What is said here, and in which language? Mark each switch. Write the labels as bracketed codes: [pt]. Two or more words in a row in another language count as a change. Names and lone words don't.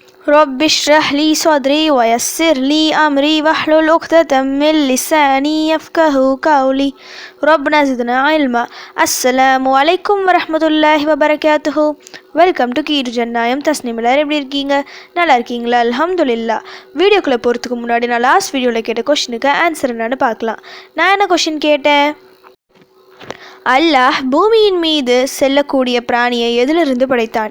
[ar] رب اشرح لي صدري ويسر لي أمري واحلل عقدة من لساني يفقهوا قولي ربنا زدنا علما. السلام عليكم ورحمة الله وبركاته. [en] welcome to [ta] கீடு ஜன்னாயம் தஸ்னீம். எல்லாரும் எப்படி இருக்கீங்க? நல்லா இருக்கீங்களா? அல்ஹம்துலில்லாஹ். வீடியோக்குள்ளே போகிறதுக்கு முன்னாடி நான் லாஸ்ட் வீடியோவில் கேட்ட கொஷினுக்கு ஆன்சர் என்னன்னு பார்க்கலாம். நான் என்ன கொஷின் கேட்டேன்? அல்லாஹ் பூமியின் மீது செல்லக்கூடிய பிராணியை எதிலிருந்து படைத்தான்?